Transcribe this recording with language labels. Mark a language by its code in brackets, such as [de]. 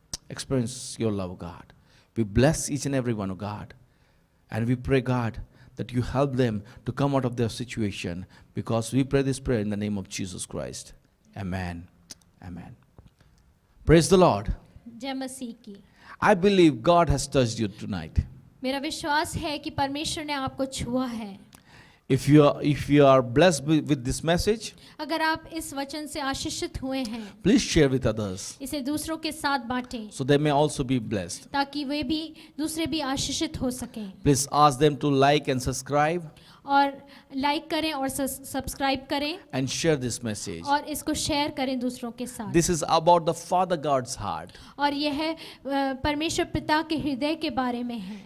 [en] Experience your love, God. We bless each and every one, God. And we pray, God, that you help them to come out of their situation, because we pray this prayer in the name of Jesus Christ. Amen. Amen. Praise the Lord. [hi] जय मसीह की। [en] I believe God has touched you tonight. [hi] मेरा विश्वास है कि परमेश्वर ने आपको छुआ है। [en] If you are blessed with this message, [hi] अगर आप इस वचन से आशीषित हुए हैं, [en] please share with others [hi] इसे दूसरों के साथ बांटें, [en] so they may also be blessed. [hi] ताकि वे भी दूसरे भी आशीषित हो सकें। [en] Please ask them to like and subscribe [hi] और लाइक करें और सब्सक्राइब करें [en] and share this message. [hi] और इसको शेयर करें दूसरों के साथ। [en] This is about the Father God's heart. [hi] और यह परमेश्वर पिता के हृदय के बारे में है।